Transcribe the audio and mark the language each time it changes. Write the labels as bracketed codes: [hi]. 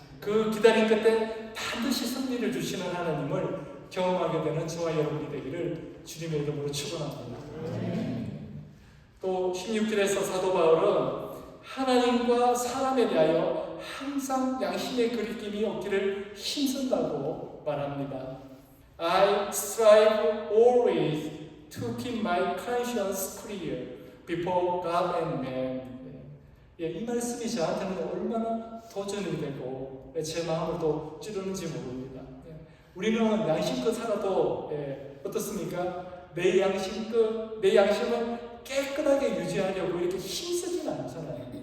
[ko] 그 기다림 끝에 반드시 승리를 주시는 하나님을 경험하게 되는 저와 여러분이 되기를 주님의 이름으로 축원합니다. 또 16절에서 사도 바울은 하나님과 사람에 대하여 항상 양심의 그리낌이 없기를 힘쓴다고 말합니다. [en] I strive always to keep my conscience clear before God and man. [ko] 이 말씀이 저한테는 얼마나 도전이 되고 제 마음을 또 찌르는지 모릅니다. 우리는 양심껏 살아도 어떻습니까? 내 양심을 깨끗하게 유지하려고 이렇게 힘쓰지는 않잖아요.